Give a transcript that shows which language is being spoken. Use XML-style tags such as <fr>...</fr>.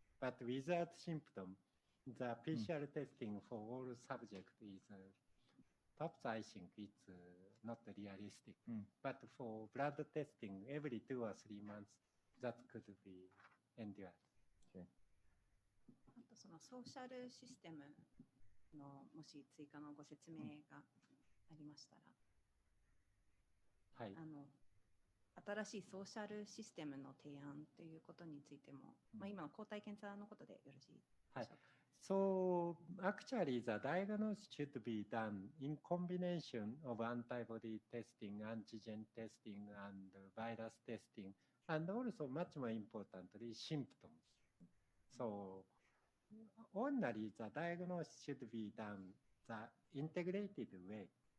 <en>But without symptom, the PCR testing for all subjects is perhaps I think it's not realistic. But for blood testing, every 2 or 3 months, that could be endured.</en> <ja>あとそのソーシャルシステムのもし追加のご説明がありましたら、はい。新しいソーシャルシステムの提案ということについても、今の抗体検査のことでよろしいでしょうか。</ja> <en>So actually, the diagnosis should be done in combination of antibody testing, antigen testing, and virus testing, and also much more importantly, symptoms. So only the diagnosis should be done the integrated way.</en>